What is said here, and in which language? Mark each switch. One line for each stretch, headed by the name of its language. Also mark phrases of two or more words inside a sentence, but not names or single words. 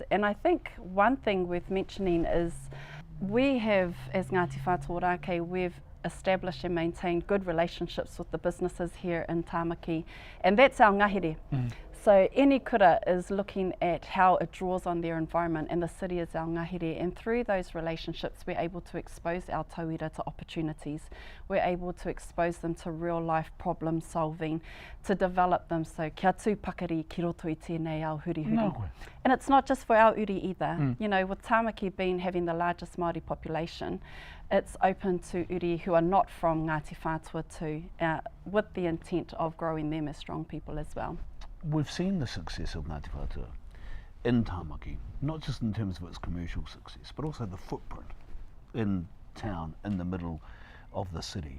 English: And I think one thing worth mentioning is we have, as Ngāti Whātua Ōrākei, we've established and maintained good relationships with the businesses here in Tāmaki, and that's our ngahere. So any kura is looking at how it draws on their environment, and the city is our ngahere, and through those relationships we're able to expose our tauira to opportunities. We're able to expose them to real life problem solving, to develop them, so
Māori: kia tū pakari ki roto I tēnei ao hurihuri.
English: No. And it's not just for our uri either. With Tāmaki having the largest Māori population, it's open to uri who are not from Ngāti Whātua too, with the intent of growing them as strong people as well. We've seen the success of Ngāti Whātua in Tāmaki, not just in terms of its commercial success, but also the footprint in town, in the middle of the city.